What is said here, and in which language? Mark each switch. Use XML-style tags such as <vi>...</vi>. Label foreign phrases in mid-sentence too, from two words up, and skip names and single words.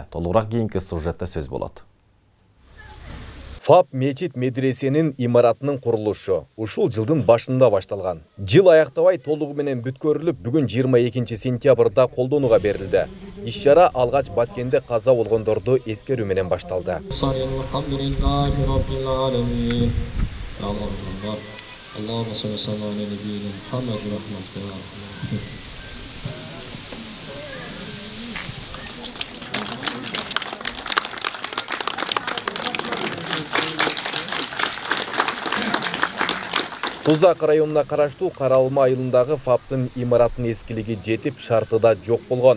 <ky>Толугураак кийинки сюжетте сөз болот. ФАП мечит медресенин имаратынын курулушу ушул жылдын башында башталган. Жыл аяктабай толугу менен бүткөрүлүп, бүгүн 22 сентябрда колдонууга берилди. Иш-чара алгач Баткенде каза болгондорду эскерүү менен башталды.</ky> <ar>اللهم صل على نبينا محمد ورحمة الله.</ar> <ky>Созақ районуна караштуу Каралма айылындагы ФАПтын имараттын эскилиги жетип, шарты да жок болгон.</ky>